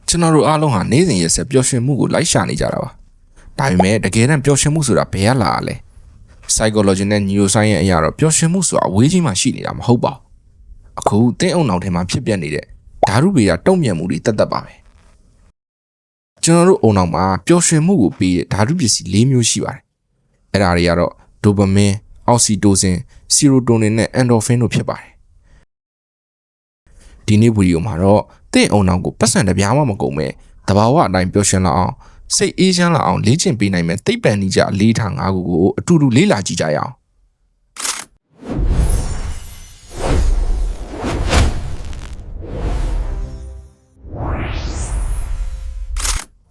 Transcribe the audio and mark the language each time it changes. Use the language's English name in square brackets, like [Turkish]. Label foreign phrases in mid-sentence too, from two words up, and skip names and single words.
[Burmese] ကျွန်တော်တို့အားလုံးဟာနေ့စဉ်ရက်ဆက်ပျော်ရွှင်မှုကိုလိုက်ရှာနေကြတာပါဒါပေမဲ့တကယ်တမ်းပျော်ရွှင်မှုဆိုတာဘယ်ကလာရလဲ psychology နဲ့ neuroscience အရာတော့ပျော်ရွှင်မှုဆိုတာအဝေးကြီးမှရှိနေတာမဟုတ်ပါဘူးအခုတင်းအုံနောက်ထဲမှာဖြစ်ပျက်နေတဲ့ဓာတုဗေဒတုံ့ပြန်မှုတွေတက်ပါပဲကျွန်တော်တို့အုံနောက်မှာပျော်ရွှင်မှုကိုပေးတဲ့ဓာတုပစ္စည်း၄မျိုးရှိပါတယ်အဲ့ဒါတွေကတော့ [English] dopamine, oxytocin, serotonin [Burmese] နဲ့ endorphin တို့ဖြစ်ပါတယ် ဒီနေ့ဗီဒီယိုမှာတော့တင်းအုံနောက်ကိုပတ်စံတစ်ပြားမှမကုန်မဲ့တဘာဝအတိုင်းပျော်ရွှင်လာအောင်စိတ်အေးချမ်းလာအောင်လေ့ကျင့်ပေးနိုင်မဲ့သိပ္ပံနည်းကျအလေးထား၅ခုကိုအတူတူလေ့လာကြည့်ကြရအောင်ပ